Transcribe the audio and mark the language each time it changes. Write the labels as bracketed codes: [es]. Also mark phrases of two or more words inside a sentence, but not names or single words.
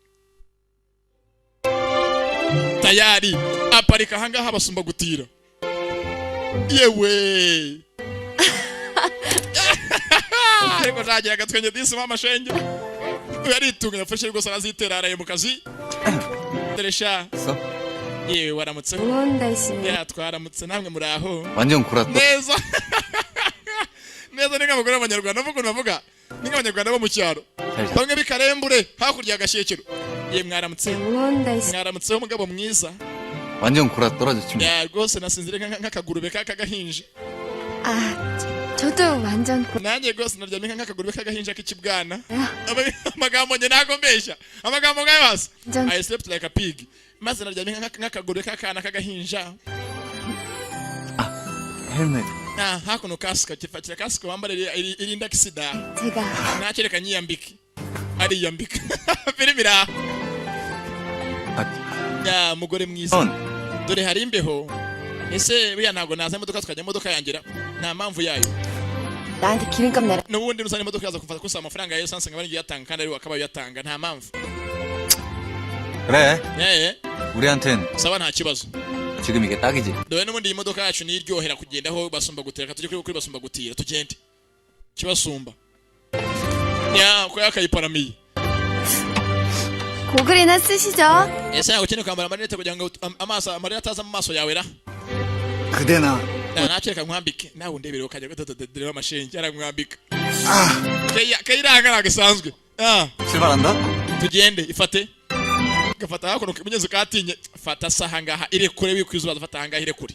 [rw] Tayari aparika ahangaha basumba gutira. yewe Ariko nagira agatwenge disi mama shenge. Yaritunganya fashe rwose arazitera araye mu kazi. Teresha. yewe waramutse. [ko] 우원달 씨. [rw] twaramutse namwe muri aho. [ko] 완전 골았다. [rw] neza. neza ni nk'abagore b'abanyarwanda bavuga navuga. Ni nk'abanyarwanda bo mu cyaro. Bamwe bikarembure hakurya agashekero. mwaramutse. [ko] 우원달 씨. [rw] mwaramutse umugabo mwiza. [ko] 완전 골아 떨어졌지. [rw] rwose nasinzire nk'akagurube k'agahinja. [ko] 저도 완전 [rw] nanjye rwose naryamye nk'akagurube k'agahinja k'ikibwana. amagambo njye ntago mbeshya. amagambo ngayo hasi. [en] I slept like a pig. [rw] maze naryamye nk'akagurube k'akana k'agahinja. [ko] 헬멧. [rw] hakuno kasika kifatira kasika wambare irinda kisida. [ko] 제가 [rw] nakereka nyiyambike. ariyambika. Filimira. ya mugore mwiza. dore hari imbeho. ese buya ntago naza imodoka tukajya imodoka yangira. nta mpamvu yayo. [ko] 나한테 기름값 내라. [rw] n'ubundi nusana imodoka yaza kumfata kusa amafaranga ya essence ngabanje yatanga kandi ari wakabaye yatanga nta mpamvu. [ko] 그래. 우리한텐 [rw] saba nta kibazo. [ko] 지금 이게 딱이지. [rw] dore n'ubundi iyi modoka yacu ni iryohera kugendaho basumba gutera tujye kuri basumba gutira tugende. kibasumba. ya ko yakayiparamiye. [ko] 고글이나 쓰시죠. [rw] ese ntabwo ukeneye kwambara amarinete kugira ngo amaso amarira ataza mu maso yawe ra. [ko] 그대나 [rw] nakereka nkwambike nawe undebere ukajya gatotodere amashenge aramwambika. kayiranga gasanzwe. [ko] 출발한다? [rw] tugende ifate. gafata hakuno mugenzi katinye fata saha ngaha ire kure bikwizuba fata hanga ire kure.